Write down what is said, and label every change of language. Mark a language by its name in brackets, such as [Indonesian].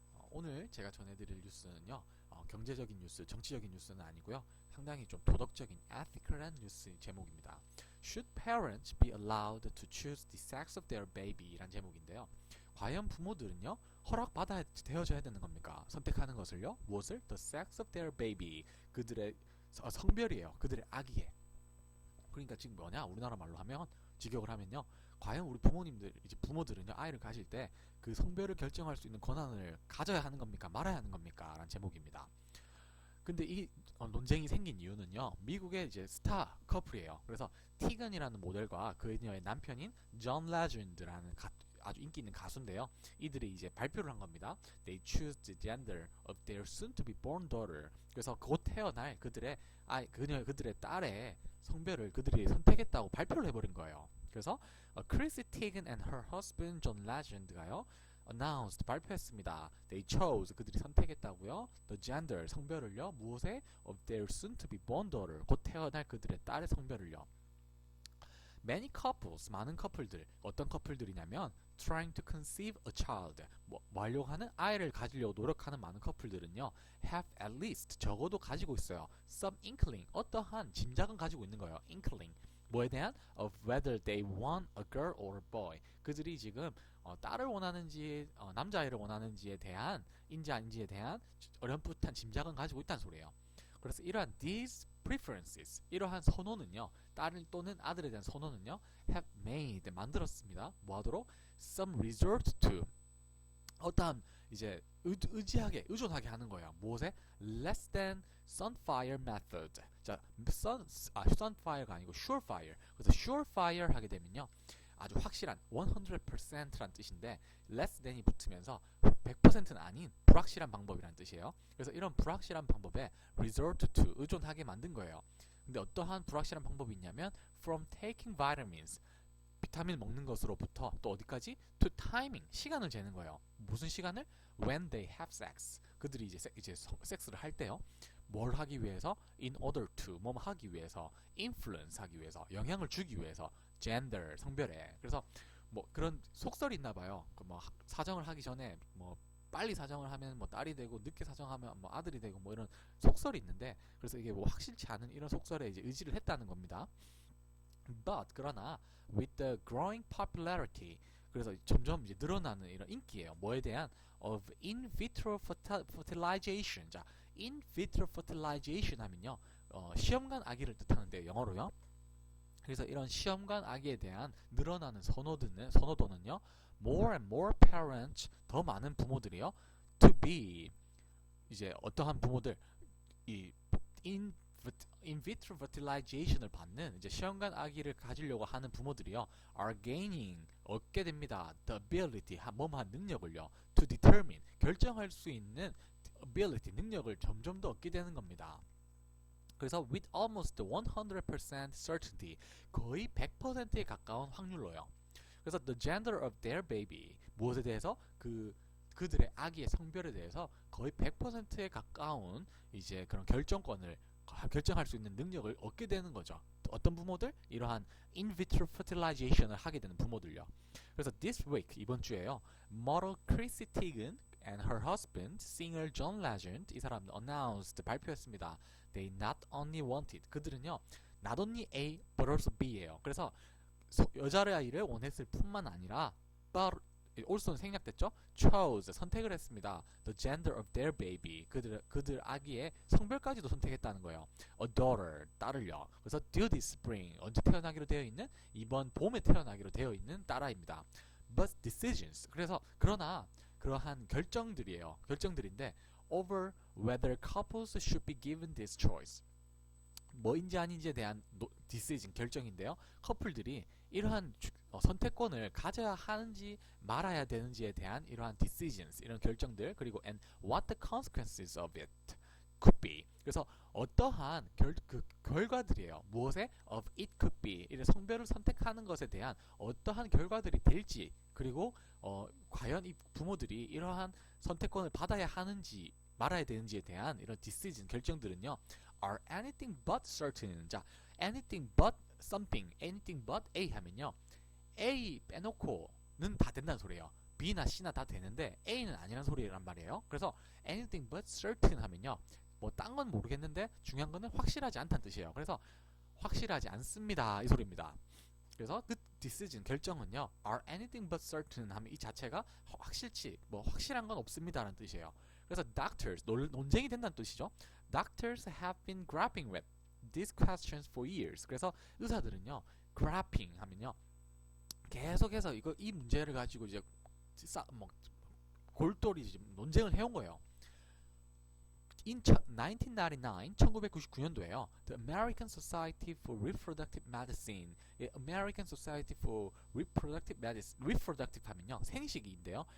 [Korean] 오늘 제가 전해드릴 뉴스는요, 경제적인 뉴스, 정치적인 뉴스는 아니고요, 상당히 좀 도덕적인 ethical한 뉴스 제목입니다. [English] Should parents be allowed to choose the sex of their baby? [Korean] 란 제목인데요. 과연 부모들은요, 허락받아야 되어져야 되는 겁니까? 선택하는 것을요, 무엇을? [English] The sex of their baby. [Korean] 그들의 성별이에요. 그들의 아기의. 그러니까 지금 뭐냐? 우리나라 말로 하면 직역을 하면요. 과연 우리 부모님들 이제 부모들은요 아이를 가질 때 그 성별을 결정할 수 있는 권한을 가져야 하는 겁니까? 말아야 하는 겁니까? 라는 제목입니다. 근데 이 논쟁이 생긴 이유는요. 미국의 이제 스타 커플이에요. 그래서 티건이라는 모델과 그녀의 남편인 존 레전드라는 아주 인기 있는 가수인데요. 이들이 이제 발표를 한 겁니다. [English] They choose the gender of their soon-to-be born daughter. [Korean] 그래서 곧 태어날 그들의 딸의 성별을 그들이 선택했다고 발표를 해버린 거예요. 그래서 크리스 티건 [English] and her husband [Korean] 존 레전드가요. [English] announced [Korean] 발표했습니다. [English] They chose [Korean] 그들이 선택했다고요. [English] The gender [Korean] 성별을요. 무엇에? [English] Of their soon to be born daughter [Korean] 곧 태어날 그들의 딸의 성별을요. [English] Many couples [Korean] 많은 커플들 어떤 커플들이냐면 [English] trying to conceive a child [Korean] 뭐 하려고 하는 아이를 가지려고 노력하는 많은 커플들은요 [English] have at least [Korean] 적어도 가지고 있어요. [English] Some inkling [Korean] 어떠한 짐작은 가지고 있는 거예요. [English] Inkling [Korean] 뭐에 대한? [English] Of whether they want a girl or a boy. [Korean] 그들이 지금 딸을 원하는지 남자아이를 원하는지에 대한 인지 아닌지에 대한 어렴풋한 짐작은 가지고 있다는 소리예요. 그래서 이러한 [English] these preferences [Korean] 이러한 선호는요 딸 또는 아들에 대한 선호는요 [English] have made [Korean] 만들었습니다. 뭐하도록? [English] some resort to [Korean] 어떠한 이제 의존하게 하는 거예요. 무엇에? [English] less than sunfire method. [Korean] 자, sunfire가 아니고 surefire. 그래서 surefire 하게 되면요. 아주 확실한 100%란 뜻인데 [English] less than [Korean] 이 붙으면서 100%는 아닌 불확실한 방법이라는 뜻이에요. 그래서 이런 불확실한 방법에 [English] resort to [Korean] 의존하게 만든 거예요. 근데 어떠한 불확실한 방법이 있냐면 [English] from taking vitamins [Korean] 비타민 먹는 것으로부터 또 어디까지? [English] to timing [Korean] 시간을 재는 거예요. 무슨 시간을? [English] when they have sex [Korean] 그들이 이제 섹스를 할 때요. 뭘 하기 위해서? [English] in order to [Korean] 뭐 하기 위해서 influence 하기 위해서 영향을 주기 위해서 gender 성별에 그래서 뭐 그런 속설이 있나 봐요. 뭐 사정을 하기 전에 뭐 빨리 사정을 하면 뭐 딸이 되고 늦게 사정하면 뭐 아들이 되고 뭐 이런 속설이 있는데 그래서 이게 뭐 확실치 않은 이런 속설에 이제 의지를 했다는 겁니다. [English] But [Korean] 그러나 [English] with the growing popularity [Korean] 그래서 점점 이제 늘어나는 이런 인기예요. 뭐에 대한 [English] of in vitro fertilization. 자, in vitro fertilization [Korean] 하면요. 시험관 아기를 뜻하는데 영어로요. 그래서 이런 시험관 아기에 대한 늘어나는 선호도는요. [English] more and more parents [Korean] 더 많은 부모들이요. [English] to be [Korean] 이제 어떠한 부모들 이 in vitro fertilization을 받는 이제 시험관 아기를 가지려고 하는 부모들이요 [English] are gaining [Korean] 얻게 됩니다. [English] the ability [Korean] 뭐뭐한 능력을요 [English] to determine [Korean] 결정할 수 있는 ability 능력을 점점 더 얻게 되는 겁니다. 그래서 [English] with almost 100% certainty [Korean] 거의 100%에 가까운 확률로요. 그래서 [English] the gender of their baby [Korean] 무엇에 대해서 그들의 아기의 성별에 대해서 거의 100%에 가까운 이제 그런 결정권을 결정할 수 있는 능력을 얻게 되는 거죠. 어떤 부모들? 이러한 in vitro fertilization을 하게 되는 부모들요. 그래서 [English] this week [Korean] 이번 주에요. [English] model Chrissy Teigen and her husband, singer John Legend [Korean] 이 사람은 [English] announced [Korean] 발표했습니다. [English] They not only wanted [Korean] 그들은요 [English] not only A but also B예요. [Korean] 그래서 여자아이를 원했을 뿐만 아니라 but 올소는 생략됐죠? chose 선택을 했습니다. [English] The gender of their baby [Korean] 그들 아기의 성별까지도 선택했다는 거예요. [English] A daughter [Korean] 딸을요. 그래서 [English] due this spring [Korean] 언제 태어나기로 되어 있는 이번 봄에 태어나기로 되어 있는 딸아이입니다. [English] But decisions [Korean] 그러나 그러한 결정들인데 [English] over whether couples should be given this choice. [Korean] 뭐인지 아닌지에 대한 decision 결정인데요. 커플들이 이러한 선택권을 가져야 하는지 말아야 되는지에 대한 이러한 decisions 이런 결정들 그리고 [English] and what the consequences of it could be. [Korean] 그래서 어떠한 결과들이에요. 무엇에? [English] of it could be. [Korean] 이런 성별을 선택하는 것에 대한 어떠한 결과들이 될지 그리고 과연 이 부모들이 이러한 선택권을 받아야 하는지 말아야 되는지에 대한 이런 decision 결정들은요. [English] are anything but certain. 자, anything but something, anything but A [Korean] 하면요. A 빼놓고는 다 된다는 소리예요. B나 C나 다 되는데 A는 아니란 소리란 말이에요. 그래서 [English] anything but certain [Korean] 하면요, 뭐 딴 건 모르겠는데 중요한 거는 확실하지 않다는 뜻이에요. 그래서 확실하지 않습니다 이 소리입니다. 그래서 the decision 결정은요, [English] are anything but certain [Korean] 하면 이 자체가 확실치 뭐 확실한 건 없습니다라는 뜻이에요. 그래서 doctors 논쟁이 된다는 뜻이죠. [English] Doctors have been grappling with these questions for years. [Korean] 그래서 의사들은요, grappling 하면요, 계속해서 이 문제를 가지고 이제 뭐 골똘히 지금 논쟁을 해온 거예요. [English] In 1999년도에요. The American Society for Reproductive Medicine, American Society for Reproductive Medicine, Reproductive [Korean] 하면요, 생식인데요.